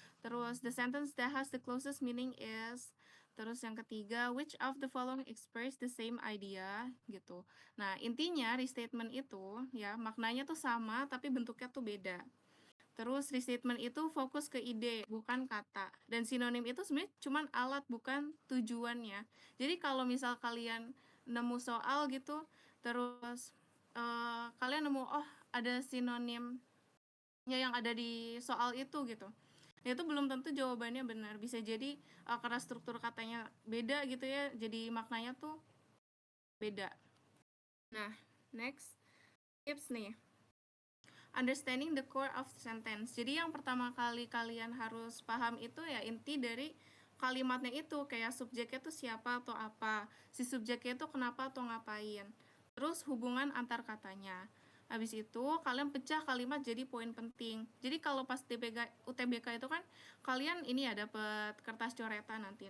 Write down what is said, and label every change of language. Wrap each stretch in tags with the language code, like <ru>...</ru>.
<id>Terus</id> <en>the sentence that has the closest meaning is.</en> <id>Terus yang ketiga,</id> <en>which of the following express the same idea gitu.</en> <id>Nah, intinya restatement itu ya maknanya tuh sama tapi bentuknya tuh beda. Terus restatement itu fokus ke ide, bukan kata. Dan sinonim itu sebenarnya cuman alat, bukan tujuannya. Jadi kalau misal kalian nemu soal gitu, terus kalian nemu, oh ada sinonimnya yang ada di soal itu gitu. Ya, itu belum tentu jawabannya benar. Bisa jadi karena struktur katanya beda gitu ya, jadi maknanya tuh beda. Nah,</id> <en>next tips</en> <id>nih.</id> <en>Understanding the core of sentence.</en> <id>Jadi yang pertama kali kalian harus paham itu ya inti dari kalimatnya itu, kayak subjeknya itu siapa atau apa, si subjeknya itu kenapa atau ngapain. Terus hubungan antar katanya. Habis itu kalian pecah kalimat jadi poin penting. Jadi kalau pas UTBK itu kan kalian ini ya dapat kertas coretan nanti.</id>